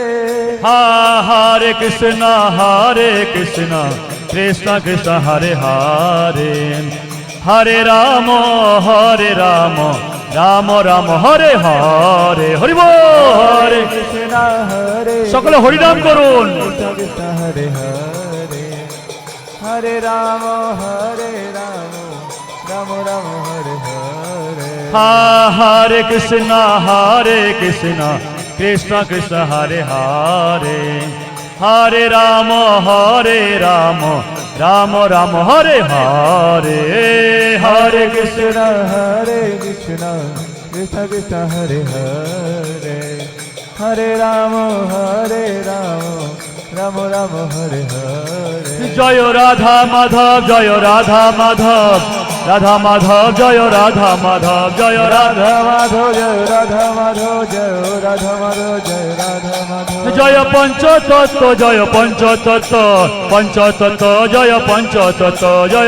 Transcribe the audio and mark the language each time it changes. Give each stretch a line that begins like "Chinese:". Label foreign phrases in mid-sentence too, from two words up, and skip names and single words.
Sanskrit: हरे कृष्ण कृष्ण कृष्ण हरे हरे हरे राम राम हरे हरे
Bangla: হরি বোল
Sanskrit: Hare कृष्ण हरे
Bangla: সকলে হরি নাম করুন
Sanskrit: कृष्ण कृष्ण हरे हरे हरे राम राम हरे हरे हरे कृष्ण कृष्ण कृष्ण हरे हरे हरे राम राम हरे हरे हरे कृष्ण कृष्ण कृष्ण हरे हरे हरे राम राम हरे हरे
Bangla: জয় রাধা মাধব জয় রাধা মাধব রাধা মাধব জয় রাধা মাধব জয় রাধা রাধা মাধব জয় রাধা মাধব জয় রাধা মাধব জয় পঞ্চতত্ত্ব জয় পঞ্চতত্ত্ব পঞ্চতত্ত্ব জয় পঞ্চতত্ত্ব জয়